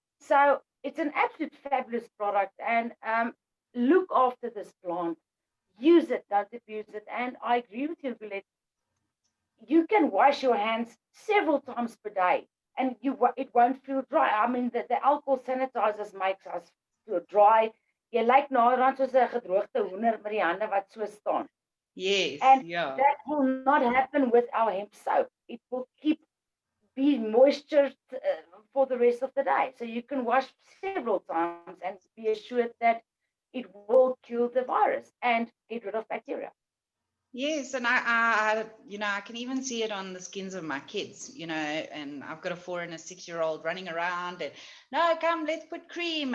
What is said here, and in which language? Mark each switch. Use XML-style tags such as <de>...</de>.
<en>So it's an absolute fabulous product, and look after this plant. Use it, don't abuse it. And I agree with you, Gulette. You can wash your hands several times per day, and it won't feel dry. I mean, the alcohol sanitizers makes us feel dry.</en> <af>Jy lyk naderhand soos 'n gedroogde hoender met die hande wat so staan.</af> <en>Yes, And yeah. that will not happen with our hemp soap. It will be moisture for the rest of the day. So you can wash several times and be assured that it will kill the virus and get rid of bacteria. Yes, and I can even see it on the skins of my kids, and I've got a 4 and a 6-year-old running around and, no, come, let's put cream.</en>